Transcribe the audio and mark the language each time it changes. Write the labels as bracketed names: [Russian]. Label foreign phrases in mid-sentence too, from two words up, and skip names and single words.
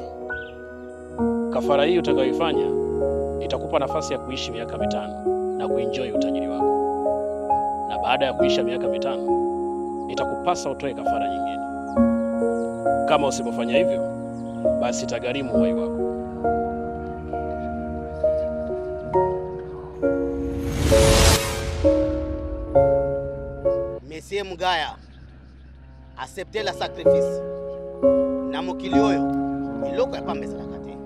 [Swahili] Kafara hii utakayoifanya itakupa nafasi ya kuishi miaka 5 na kuenjoy utajiri wako. Na baada ya kuisha miaka 5, itakupasa utoe kafara nyingine. Kama usipofanya hivyo, basi itagharimu uhai wako. [French] Monsieur Mugaya, acceptez la sacrifice. [Lingala] Na mokili oyo, iloko ya pamba ezalaka te.